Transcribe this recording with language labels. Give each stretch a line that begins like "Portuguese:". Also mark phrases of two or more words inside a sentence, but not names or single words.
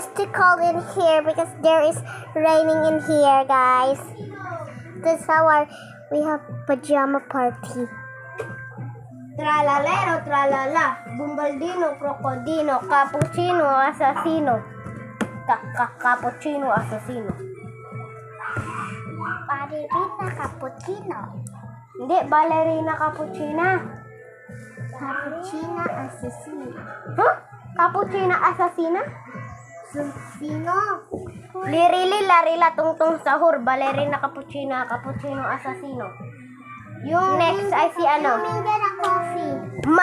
English: too cold in here because there is raining in here, guys. That's how we have pajama party.
Italian: Tralalero, tralala. Bumbaldino, krokodino, cappuccino, assassino. Cappuccino, assassino. Ballerina cappuccino.
Filipino: Hindi, ballerina cappuccina.
Italian: Cappuccino assassino. Huh? Cappuccina assassina?
Filipino: Sino?
Italian: Lirili, larila, tungtung sahur, ballerina cappuccina, cappuccino assassino.
Filipino: Yung next ay si ano? Huminga ng coffee.